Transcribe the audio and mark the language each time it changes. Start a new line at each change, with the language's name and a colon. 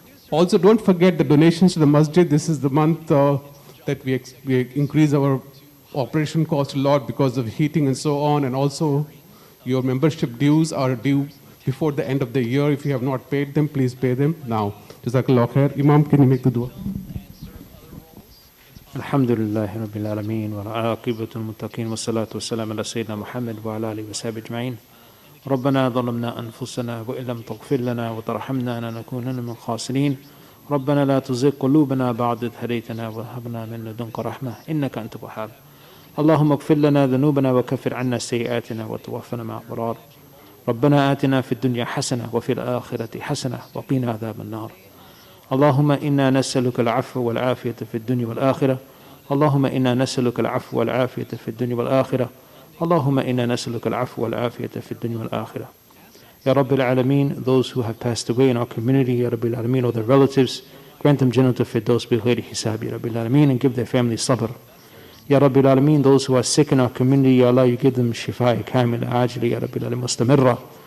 English: Also, don't forget the donations to the masjid. This is the month that we increase our operation cost a lot because of heating and so on. And also, your membership dues are due before the end of the year. If you have not paid them, please pay them now. Jazakallah khair. Imam, can you make the dua?
Arabic: الحمد لله رب العالمين والعاقبة للمتقين والصلاة والسلام على سيدنا محمد وعلى آله وصحبه أجمعين. ربنا ظلمنا أنفسنا وإن لم تغفر لنا وترحمنا لنكونن من الخاسرين. ربنا لا تزغ قلوبنا بعد إذ هديتنا وهب لنا من لدنك رحمة إنك أنت الوهاب. اللهم اغفر لنا ذنوبنا وكفر عنا سيئاتنا وتوفنا مع الأبرار. ربنا آتنا في الدنيا حسنة وفي الآخرة حسنة وقنا عذاب النار. اللهم إنا نسألك العفو والعافية في الدنيا والآخرة. اللهم إنا نسألك العفو والعافية في الدنيا والآخرة. اللهم إنا نسألك العفو والعافية في الدنيا والآخرة.
English: Ya Rabbil Alameen, those who have passed away in our community, Ya Rabbil Alameen, or their relatives, grant them Jannatul Firdaus
Arabic: bi ghairi hisab,
English: Ya Rabbil Alameen, and give their families sabr. Ya Rabbil Alameen, those who are sick in our community, Ya Allah, you give them
Arabic: shifa kamila ajli,
English: Ya Rabbil Alameen,
Arabic: mustamirra.